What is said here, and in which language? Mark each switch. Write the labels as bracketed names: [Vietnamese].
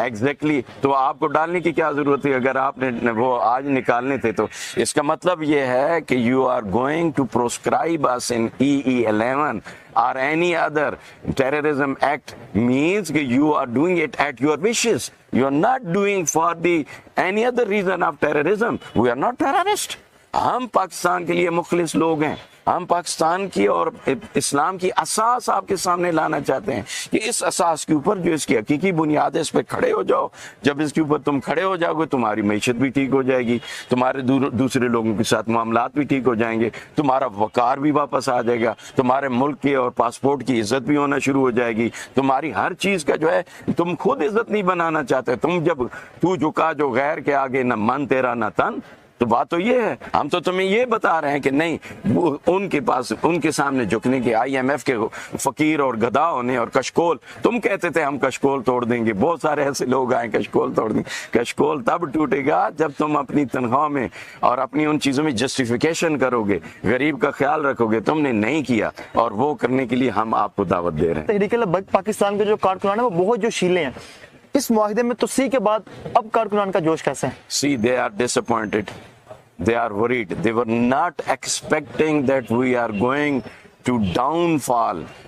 [English] Exactly. [Urdu] تو آپ کو ڈالنے کی کیا ضرورت ہے اگر آپ نے وہ آج نکالنے تھے؟ تو اس کا مطلب یہ ہے کہ [English] You are going to proscribe us in EE11 or any other terrorism act, means that you are doing it at your wishes. You are not doing for the any other reason of terrorism. We are not terrorists. [Urdu] ہم پاکستان کے لیے مخلص لوگ ہیں. ہم پاکستان کی اور اسلام کی اساس آپ کے سامنے لانا چاہتے ہیں کہ اس اساس کے اوپر جو اس کی حقیقی بنیاد ہے, اس پہ کھڑے ہو جاؤ. جب اس کے اوپر تم کھڑے ہو جاؤ گے, تمہاری معیشت بھی ٹھیک ہو جائے گی, تمہارے دوسرے لوگوں کے ساتھ معاملات بھی ٹھیک ہو جائیں گے, تمہارا وقار بھی واپس آ جائے گا, تمہارے ملک کے اور پاسپورٹ کی عزت بھی ہونا شروع ہو جائے گی, تمہاری ہر چیز کا جو ہے تم خود عزت نہیں بنانا چاہتے. تم جب تو جھکا جو غیر کے آگے, نہ من تیرا نہ تن. تو بات تو یہ ہے, ہم تو تمہیں یہ بتا رہے ہیں کہ نہیں, ان کے پاس ان کے سامنے جھکنے کے, IMF کے فقیر اور گدھا ہونے اور کشکول. تم کہتے تھے ہم کشکول توڑ دیں گے, بہت سارے ایسے لوگ آئے کشکول توڑ دیں. کشکول تب ٹوٹے گا جب تم اپنی تنخواہ میں اور اپنی ان چیزوں میں جسٹیفیکیشن کرو گے, غریب کا خیال رکھو گے. تم نے نہیں کیا, اور وہ کرنے کے لیے ہم آپ کو دعوت دے رہے ہیں. تحریک لبیک پاکستان کے جو کارکنان ہیں وہ بہت جو شیلیں ہیں, اس معاہدے میں توسیع کے بعد اب کارکنان کا جوش کیسے ہے؟ [English] See, they are disappointed. They are worried. They were not expecting that we are going to downfall.